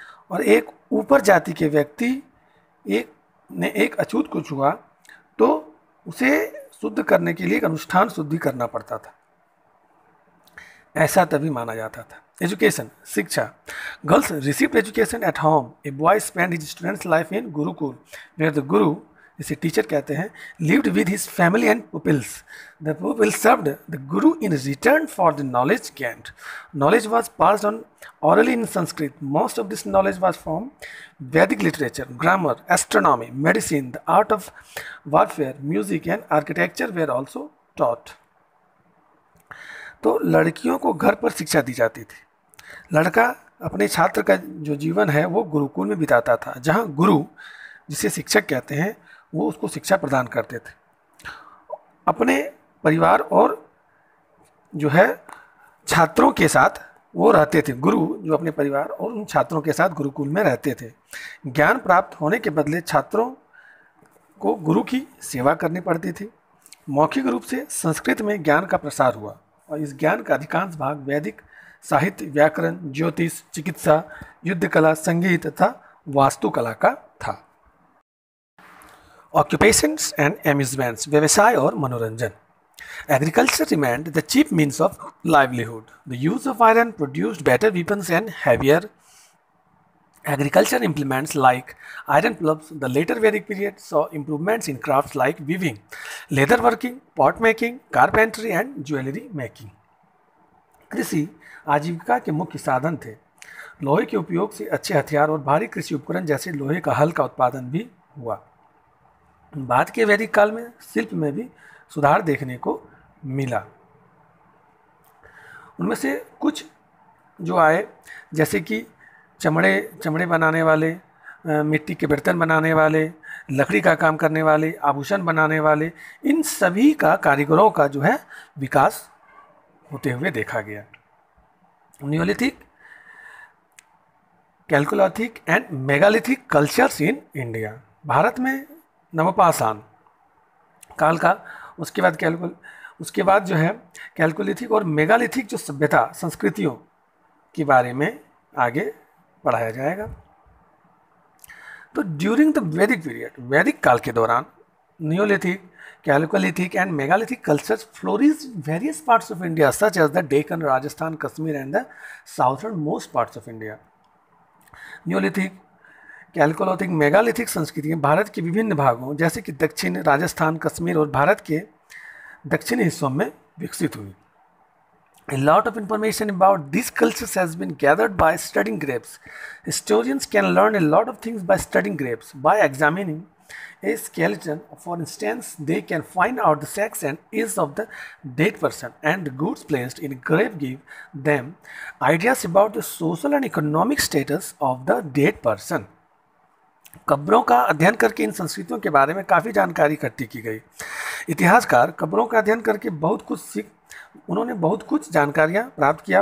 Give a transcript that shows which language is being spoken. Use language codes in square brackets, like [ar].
[hi] और एक ऊपर जाति के व्यक्ति एक अछूत को छुआ तो उसे शुद्ध करने के लिए एक अनुष्ठान शुद्धि करना पड़ता था, ऐसा तभी माना जाता था। [en] Education, शिक्षा। Girls received education at home. A boy spend his students life in gurukul where the guru, [hi] जिसे टीचर कहते हैं, [en] lived with his family and pupils. The pupils served the guru in return for the knowledge gained. Knowledge was passed on orally in Sanskrit. Most of this knowledge was from Vedic literature, grammar, astronomy, medicine, the art of warfare, music and architecture were also taught. [hi] तो लड़कियों को घर पर शिक्षा दी जाती थी। लड़का अपने छात्र का जो जीवन है वो गुरुकुल में बिताता था, जहाँ गुरु, जिसे शिक्षक कहते हैं, वो उसको शिक्षा प्रदान करते थे। अपने परिवार और जो है छात्रों के साथ वो रहते थे। गुरु जो अपने परिवार और उन छात्रों के साथ गुरुकुल में रहते थे। ज्ञान प्राप्त होने के बदले छात्रों को गुरु की सेवा करनी पड़ती थी। मौखिक रूप से संस्कृत में ज्ञान का प्रसार हुआ और इस ज्ञान का अधिकांश भाग वैदिक साहित्य, व्याकरण, ज्योतिष, चिकित्सा, युद्ध कला, संगीत तथा वास्तुकला का था। [en] Occupations and amusements, [hi] व्यवसाय और मनोरंजन। [en] Agriculture remained the chief means of livelihood. The use of iron produced better weapons and heavier agriculture implements like iron ploughs. The later Vedic period saw improvements in crafts like weaving, leather working, pot making, carpentry and jewelry making. [hi] कृषि आजीविका के मुख्य साधन थे। लोहे के उपयोग से अच्छे हथियार और भारी कृषि उपकरण जैसे लोहे का हल का उत्पादन भी हुआ। बाद के वैदिक काल में शिल्प में भी सुधार देखने को मिला। उनमें से कुछ जो आए, जैसे कि चमड़े बनाने वाले, मिट्टी के बर्तन बनाने वाले, लकड़ी का काम करने वाले, आभूषण बनाने वाले, इन सभी का कारीगरों का जो है विकास होते हुए देखा गया। [en] Neolithic, chalcolithic and megalithic cultures in India. [hi] Bharat में नवपाषाण काल का, उसके बाद जो है कैलकोलिथिक और मेगालिथिक जो सभ्यता संस्कृतियों के बारे में आगे पढ़ाया जाएगा। [en] तो during the Vedic period, [hi] वैदिक काल के दौरान [en] नियोलिथिक, Chalcolithic and megalithic cultures flourished in various parts of India, such as the Deccan, Rajasthan, Kashmir, and the southernmost parts of India. [hi] Neolithic, chalcolithic, megalithic संस्कृतियाँ भारत के विभिन्न भागों जैसे कि दक्षिण, राजस्थान, कश्मीर और भारत के दक्षिणी हिस्सों में विकसित हुई। [en] A lot of information about these cultures has been gathered by studying graves. Historians can learn a lot of things by studying graves. By examining a skeleton, for instance, they can find out the sex and age of the dead person, and the goods placed in a grave give them ideas about the social and economic status of the dead person. [hi] कब्रों का अध्ययन करके इन संस्कृतियों के बारे में काफ़ी जानकारी इकट्ठी की गई। इतिहासकार कब्रों का अध्ययन करके उन्होंने बहुत कुछ जानकारियाँ प्राप्त किया।